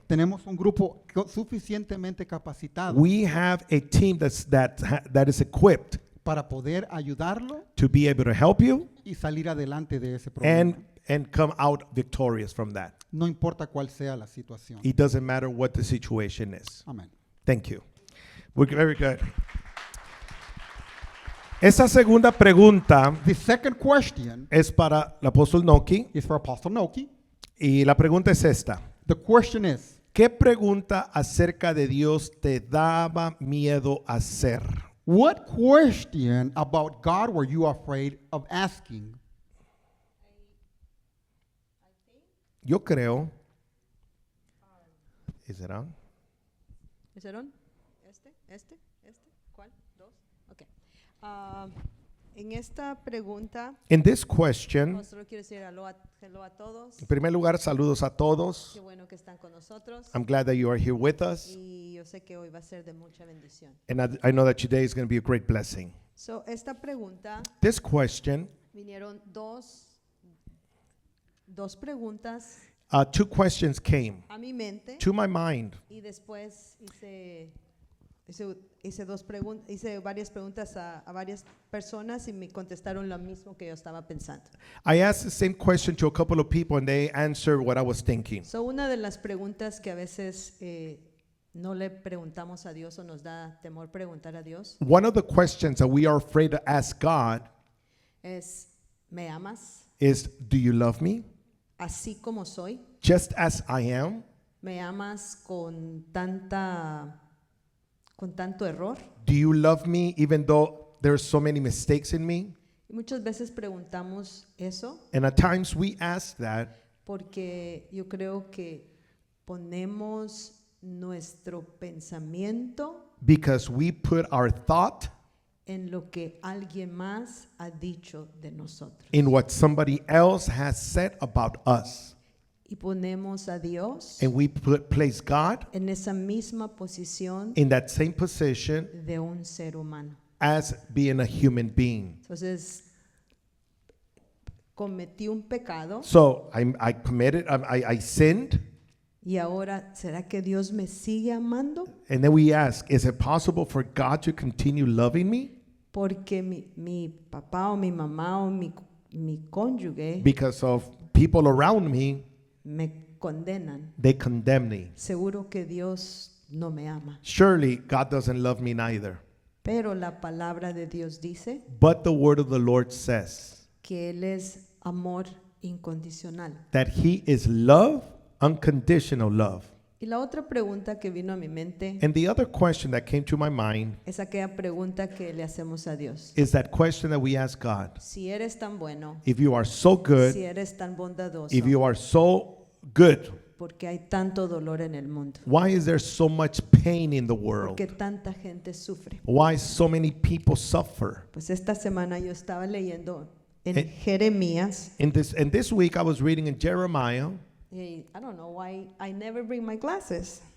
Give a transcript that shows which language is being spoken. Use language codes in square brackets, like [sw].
[es] Tenemos un grupo suficientemente capacitado [en] We have a team that is equipped [es] para poder ayudarlo [en] to be able to help you [es] y salir adelante de ese problema. [en] and come out victorious from that. [es] No importa cuál sea la situación. [en] It doesn't matter what the situation is. [es] Amén. [en] Thank you. We're very good. [es] Esa segunda pregunta [en] The second question [es] es para el apóstol Noki [en] is for Apostle Noki. [es] y la pregunta es esta. [en] The question is, [es] ¿Qué pregunta acerca de Dios te daba miedo hacer? [en] what question about God were you afraid of asking? [es] Yo creo. [en] Is it on? [es] ¿Es [en] it on? [es] ¿Este? ¿Cuál? ¿Dos? Ok. En esta pregunta, [en] In this question, [es] solo quiero decir hello a todos. en primer lugar, saludos a todos. Qué bueno que están con nosotros. [en] I'm glad that you are here with us. [es] Y yo sé que hoy va a ser de mucha bendición. [en] And I know that today is going to be a great blessing. [es] So, esta pregunta, [en] This question, [es] vinieron dos preguntas [en] two questions came [es] a mi mente [en] to my mind. [es] y después hice varias preguntas a varias personas y me contestaron lo mismo que yo estaba pensando. [en] I asked the same question to a couple of people and they answered what I was thinking. [es] So, una de las preguntas que a veces no le preguntamos a Dios o nos da temor preguntar a Dios [en] one of the questions that we are afraid to ask God [es] es, ¿me amas [en] is, do you love me [es] así como soy? [en] just as I am? [es] ¿Me amas con tanto error? [en] Do you love me even though there's so many mistakes in me? [es] Y muchas veces preguntamos eso [en] And at times we ask that [es] porque yo creo que ponemos nuestro pensamiento [en] because we put our thought [es] en lo que alguien más ha dicho de nosotros. [en] in what somebody else has said about us. [es] Y ponemos a Dios [en] And we place God [es] en esa misma posición [en] in that same position [es] de un ser humano. [en] as being a human being. [es] Entonces, cometí un pecado [en] So I committed, I sinned. [es] y ahora, ¿será que Dios me sigue amando? [en] And then we ask, is it possible for God to continue loving me? [es] Porque mi papá o mi mamá o mi cónyuge [en] Because of people around me, [es] me condenan. [en] they condemn me. [es] Seguro que Dios no me ama. [en] Surely God doesn't love me neither. [es] Pero la palabra de Dios dice [en] But the word of the Lord says [es] que Él es amor incondicional. [en] that He is love, unconditional love. [es] Y la otra pregunta que vino a mi mente [en] And the other question that came to my mind [es] es aquella pregunta que le hacemos a Dios. [en] is that question that we ask God. [es] Si eres tan bueno, [en] If you are so good, [es] si eres tan bondadoso, [en] if you are so good, [es] porque hay tanto dolor en el mundo, [en] why is there so much pain in the world? [es] porque tanta gente sufre. [en] Why so many people suffer? [es] Pues esta semana yo estaba leyendo en Eh. Jeremías. [en] And this week I was reading in Jeremiah. Y I don't know why I never bring my glasses.